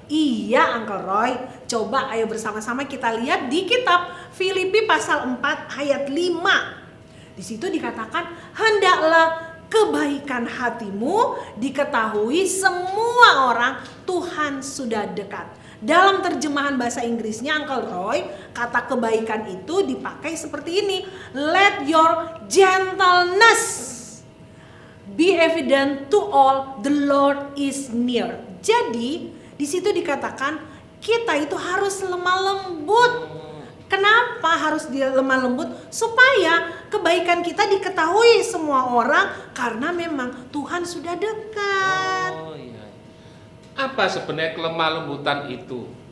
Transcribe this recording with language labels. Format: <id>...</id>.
<id>Iya Uncle Roy, coba ayo bersama-sama kita lihat di kitab Filipi pasal 4 ayat 5. Di situ dikatakan, hendaklah kebaikan hatimu diketahui semua orang, Tuhan sudah dekat. Dalam terjemahan bahasa Inggrisnya Uncle Roy, kata kebaikan itu dipakai seperti ini.</id> <en>Let your gentleness be evident to all, the Lord is near.</en> <id>Jadi di situ dikatakan kita itu harus lemah lembut. Kenapa harus dia lemah lembut? Supaya kebaikan kita diketahui semua orang, karena memang Tuhan sudah dekat. Oh iya. Apa sebenarnya kelemah lembutan itu?</id>